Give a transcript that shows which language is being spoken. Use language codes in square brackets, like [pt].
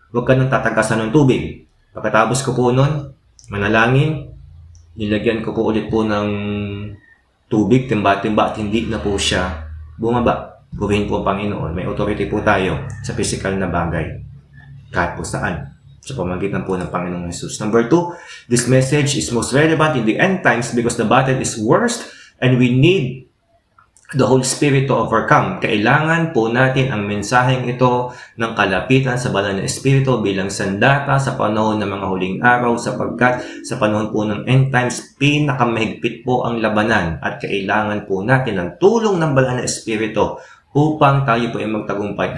[tl] Huwag ka nang tatagasan ng tubig. Pagkatapos ko po nun, manalangin, nilagyan ko po ulit po ng tubig, timba-timba at hindi na po siya bumaba. Gawin po ang Panginoon. May authority po tayo sa physical na bagay. Kahit po saan. Sa pamagitan po ng Panginoong Jesus. [en] Number 2, this message is most relevant in the end times because the battle is worst and we need the Holy Spirit to overcome. [tl] Kailangan po natin ang mensaheng ito ng kalapitan sa banal na Espiritu bilang sandata sa panahon ng mga huling araw sapagkat sa panahon po ng end times, pinakamahigpit po ang labanan at kailangan po natin ang tulong ng banal na Espiritu upang tayo po ay magtagumpay.